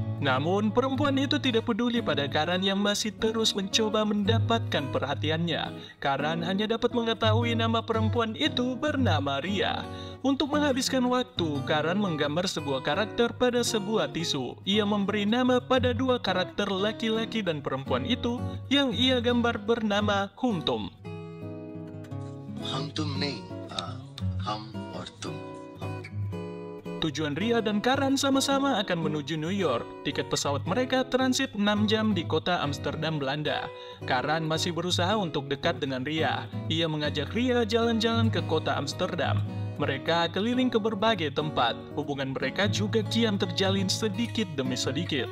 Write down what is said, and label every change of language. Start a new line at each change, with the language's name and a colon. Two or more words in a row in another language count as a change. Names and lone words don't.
Indonesian: Namun, perempuan itu tidak peduli pada Karan yang masih terus mencoba mendapatkan perhatiannya. Karan hanya dapat mengetahui nama perempuan itu bernama Ria. Untuk menghabiskan waktu, Karan menggambar sebuah karakter pada sebuah tisu. Ia memberi nama pada dua karakter laki-laki dan perempuan itu yang ia gambar bernama Hum Team.
Hindi: हम तुम नहीं, हम और तुम.
Indonesian: Tujuan Ria dan Karan sama-sama akan menuju New York. Tiket pesawat mereka transit 6 jam di kota Amsterdam, Belanda. Karan masih berusaha untuk dekat dengan Ria. Ia mengajak Ria jalan-jalan ke kota Amsterdam. Mereka keliling ke berbagai tempat. Hubungan mereka juga kian terjalin sedikit demi sedikit.